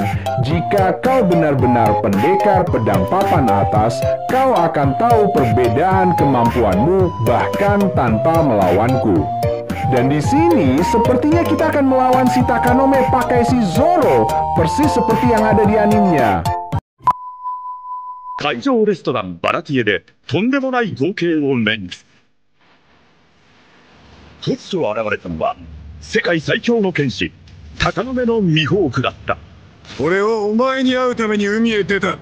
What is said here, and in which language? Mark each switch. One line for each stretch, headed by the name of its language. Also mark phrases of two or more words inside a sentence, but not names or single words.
Indonesian: Jika kau benar-benar pendekar pedang papan atas, kau akan tahu perbedaan kemampuanmu bahkan tanpa melawanku. Dan di sini sepertinya kita akan melawan si Takanome pakai si Zoro, persis seperti yang ada di animenya.
Japanese: 海上レストランバラティエでとんでもない光景を目に。突如現れたのは世界最強の剣士タカノメのミホークだった。俺はお前に会うために海へ出た。